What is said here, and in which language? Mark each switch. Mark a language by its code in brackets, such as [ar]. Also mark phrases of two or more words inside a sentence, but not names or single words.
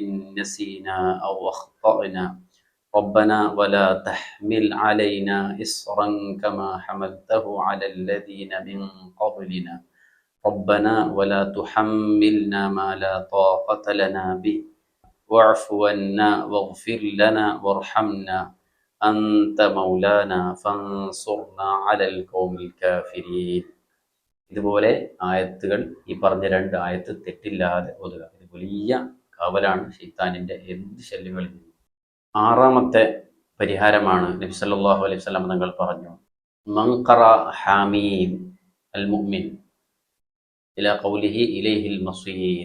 [ar] نسينا أو أخطأنا ربنا ولا تحمل علينا إصرا كما حملته على الذين من قبلنا ربنا ولا تحملنا ما لا طاقة لنا به واعف عنا واغفر لنا وارحمنا أنت مولانا فانصرنا على القوم الكافرين. [ml] ഇതുപോലെ ആയത്തുകൾ, ഈ പറഞ്ഞ 2 ആയത്ത് തെറ്റില്ലാതെ ഓതുക. ഇത് വലിയ കാവലാണ് ശൈത്താനിൻ്റെ എന്ത് ശല്യങ്ങളിൽ നിന്നും. ആറാമത്തെ പരിഹാരമാണ് നബി [ar] صلى الله عليه وسلم [ml] തങ്ങൾ പറഞ്ഞു, [ar] من قرأ حم المؤمن إلى قوله إليه المصير.